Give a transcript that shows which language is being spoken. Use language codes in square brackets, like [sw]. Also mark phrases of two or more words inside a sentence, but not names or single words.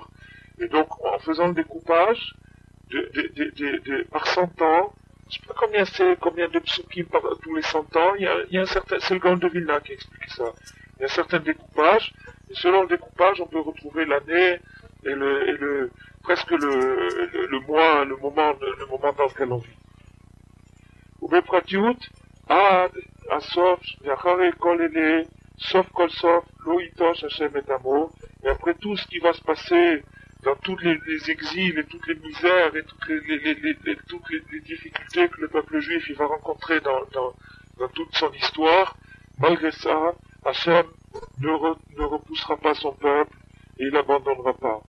[fr] Et donc, en faisant le découpage, par 100 ans, je sais pas combien de psukim par tous les 100 ans, il y a un certain, c'est le Gaon de Vilna qui explique ça. Il y a un certain découpage, et selon le découpage, on peut retrouver l'année, et presque le mois, le moment dans lequel on vit. [he] ובפרטיות, עד הסוף, ואחרי כל אלה, סוף כל סוף, לא ייטוש השם את עמו, [fr] et après tout ce qui va se passer dans tous les exils et toutes les misères et toutes les difficultés que le peuple juif il va rencontrer dans toute son histoire, malgré ça, Hachem ne repoussera pas son peuple et il l'abandonnera pas.